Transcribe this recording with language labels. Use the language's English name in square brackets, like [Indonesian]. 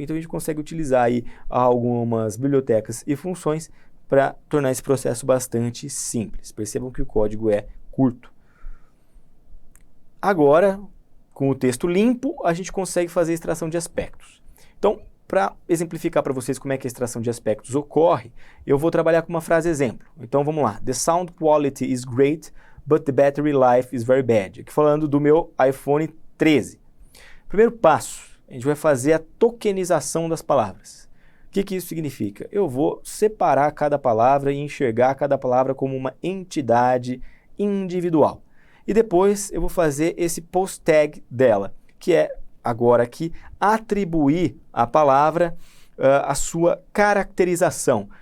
[Portuguese] Então a gente consegue utilizar aí algumas bibliotecas e funções para tornar esse processo bastante simples. Percebam que o código é curto. Agora, com o texto limpo, a gente consegue fazer a extração de aspectos. Então, para exemplificar para vocês como é que a extração de aspectos ocorre, eu vou trabalhar com uma frase exemplo. Então vamos lá. [English] The sound quality is great, but the battery life is very bad. [Portuguese] Aqui falando do meu iPhone 13. Primeiro passo, a gente vai fazer a tokenização das palavras. O que isso significa? Eu vou separar cada palavra e enxergar cada palavra como uma entidade individual. E depois eu vou fazer esse post tag dela, que é agora aqui atribuir à palavra a sua caracterização.